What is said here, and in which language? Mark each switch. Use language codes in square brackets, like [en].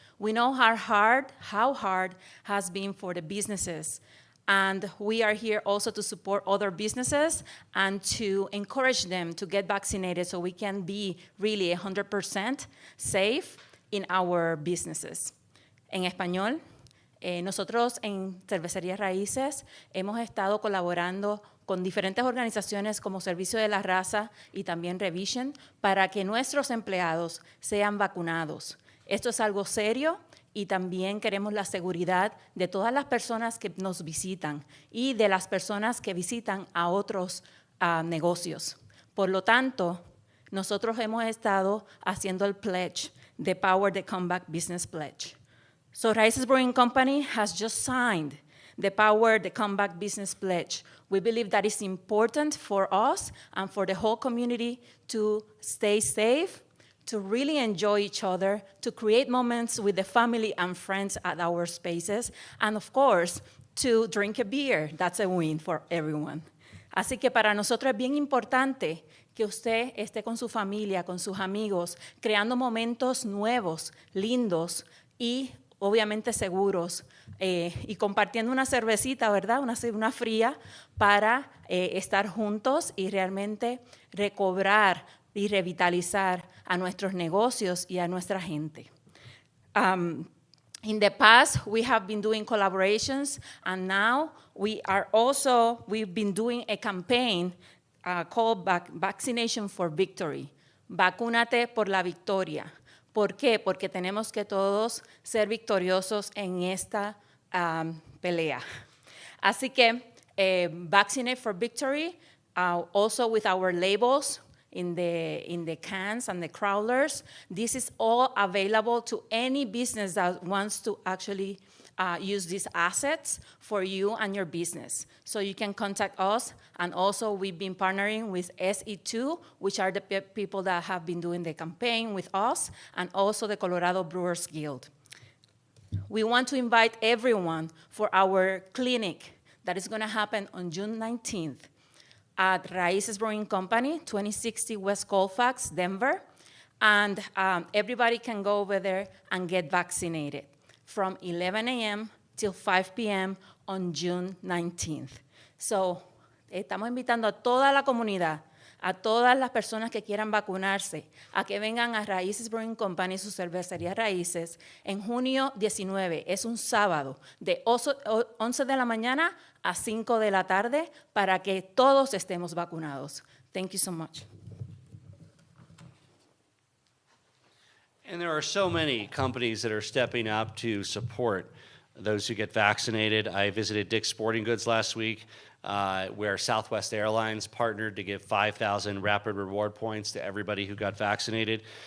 [en] We know how hard has been for the businesses, and we are here also to support other businesses and to encourage them to get vaccinated so we can be really 100% safe in our businesses. [es] En español, nosotros en Cervecería Raíces hemos estado colaborando con diferentes organizaciones como Servicio de la Raza y también Revision para que nuestros empleados sean vacunados. Esto es algo serio y también queremos la seguridad de todas las personas que nos visitan y de las personas que visitan a otros negocios. Por lo tanto, nosotros hemos estado haciendo el pledge, the Power the Comeback Business Pledge. [en] So Raices Brewing Company has just signed the Power the Comeback Business Pledge. We believe that is important for us and for the whole community to stay safe, to really enjoy each other, to create moments with the family and friends at our spaces, and of course, to drink a beer. That's a win for everyone. [es] Así que para nosotros es bien importante que usted esté con su familia, con sus amigos, creando momentos nuevos, lindos y obviamente seguros, y compartiendo una cervecita, ¿verdad? Una fría para estar juntos y realmente recobrar y revitalizar a nuestros negocios y a nuestra gente. [en] In the past, we have been doing collaborations, and now we've been doing a campaign called Vaccination for Victory. [es] Vacúnate por la victoria. ¿Por qué? Porque tenemos que todos ser victoriosos en esta pelea. [en] Así que Vaccinate for Victory, also with our labels in the cans and the crawlers, this is all available to any business that wants to actually use these assets for you and your business. So you can contact us, and also we've been partnering with SE2, which are the people that have been doing the campaign with us, and also the Colorado Brewers Guild. We want to invite everyone for our clinic that is going to happen on June 19th. at Raíces Brewing Company, 2060 West Colfax, Denver. And everybody can go over there and get vaccinated from 11 a.m. till 5 p.m. on June 19th. [es] So, estamos invitando a toda la comunidad, a todas las personas que quieran vacunarse, a que vengan a Raíces Brewing Company, su cervecería Raíces, en junio 19. Es un sábado, de 11 de la mañana a 5 de la tarde, para que todos estemos vacunados. [en] Thank you so much. And there are so many companies that are stepping up to support those who get vaccinated. I visited Dick's Sporting Goods last week, where Southwest Airlines partnered to give 5,000 rapid reward points to everybody who got vaccinated.